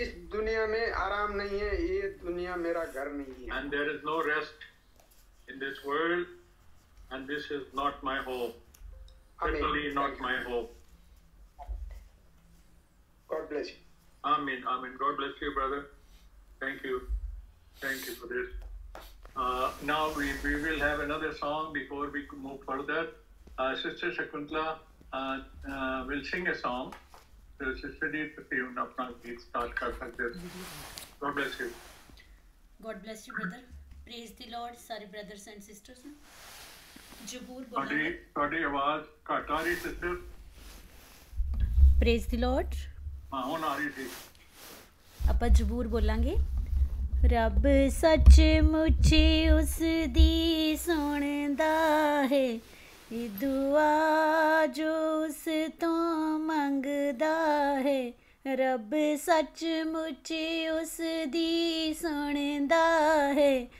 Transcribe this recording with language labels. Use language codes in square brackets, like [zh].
[hi] इस दुनिया में आराम नहीं है ये दुनिया मेरा घर नहीं है [en] and there is no rest in this world and this is not my home certainly not my home God bless you amen God bless you brother thank you for this now we will have another song before we move further sister Shakuntala will sing a song so sister ji [pa] ਤੁਸੀਂ ਹੁਣ ਆਪਣਾ ਗੀਤ start ਕਰ ਸਕਦੇ ਹੋ [en] God bless you brother praise the Lord ਸਾਰੇ brothers and sisters ਜ਼ਬੂਰ [pa] ਤੁਹਾਡੀ ਆਵਾਜ਼ ਘੱਟ ਆ ਰਹੀ sister [en] praise the Lord [pa] ਹਾਂ ਹੁਣ ਆ ਰਹੀ ਸੀ ਆਪਾਂ ਜ਼ਬੂਰ ਬੋਲਾਂਗੇ ਰੱਬ ਸੱਚ ਮੁੱਚ ਉਸ ਦੀ ਸੁਣਦਾ ਹੈ ਇਹ ਦੁਆ ਜੋ ਉਸ ਤੋਂ ਮੰਗਦਾ ਹੈ ਰੱਬ ਸੱਚ ਮੁੱਚ ਉਸ ਦੀ ਸੁਣਦਾ ਹੈ